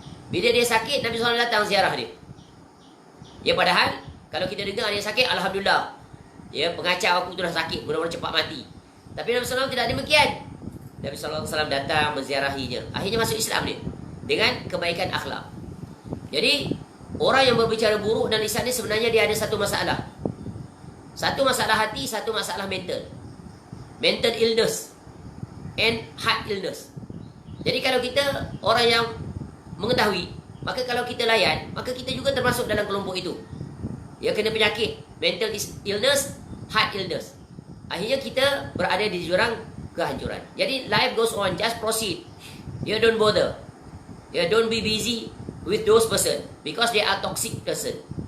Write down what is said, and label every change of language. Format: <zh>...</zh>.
<ms>Bila dia sakit, Nabi SAW datang ziarah dia. Padahal kalau kita dengar dia sakit, alhamdulillah, pengacau aku tu dah sakit, mudah-mudahan cepat mati. Tapi Nabi SAW tidak demikian. Nabi SAW datang menziarahinya. Akhirnya masuk Islam dia dengan kebaikan akhlak. Jadi orang yang berbicara buruk dan lisan ni sebenarnya dia ada satu masalah. Satu masalah hati, satu masalah mental.</ms> <en>Mental illness and heart illness.</en> <ms>Jadi kalau kita orang yang mengetahui, maka kalau kita layan, maka kita juga termasuk dalam kelompok itu. Kena penyakit</ms> <en>mental illness, heart illness.</en> <ms>Akhirnya kita berada di jurang kehancuran.</ms> <en>Jadi life goes on, just proceed. Don't bother. Don't be busy with those person because they are toxic person.</en>